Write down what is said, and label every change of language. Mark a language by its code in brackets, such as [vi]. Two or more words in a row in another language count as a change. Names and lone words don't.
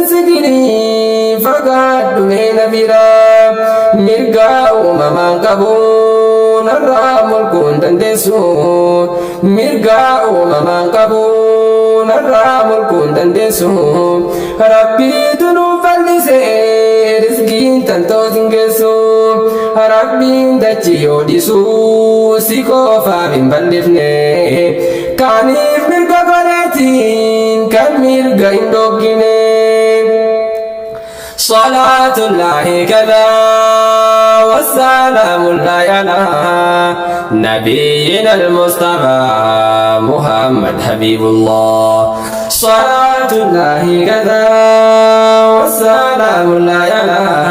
[om] sigidii fagaadhu mee na biraa mirgaa uumamaan qabu narraa mulquun dandeessu mirgaa uumamaan qabu narraa mulquun dandeessu rabbiitu nuuf bal'isee rizqiin tantoos hin geessu rabbiin dachii yoo dhiisu si qofaaf hin bal'ifne kaaniif mirga godheetiin kan mirga hin dhoggine [ar] صلاة الله كذا والسلام الله على نبينا المصطفى محمد حبيب الله صلاة الله كذا والسلام الله على